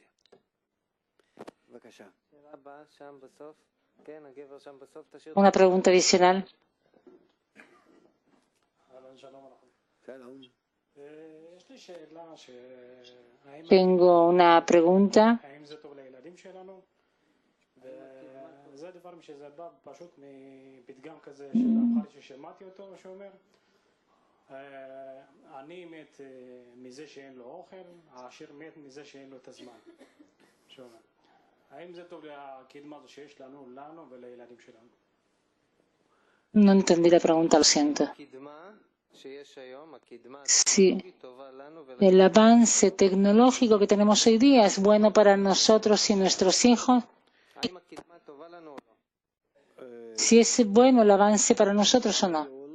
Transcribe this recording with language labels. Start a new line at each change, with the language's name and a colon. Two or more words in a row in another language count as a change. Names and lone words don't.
Spanish: Una pregunta adicional. Tengo una pregunta.
Hebrew: זה דבר שזה בא פשוט מפתגם כזה של המחר ששמעתי אותו שאומר אני מת מזה שאין לו אוכל, העשיר מת מזה שאין לו את הזמן. שאומר האם זה טוב לקדמה הזו שיש לנו ולילדים שלנו?
Spanish: No entendí la pregunta, lo siento. Sí, el avance tecnológico que tenemos hoy día es bueno para nosotros y nuestros hijos. Si es bueno el avance para nosotros o no.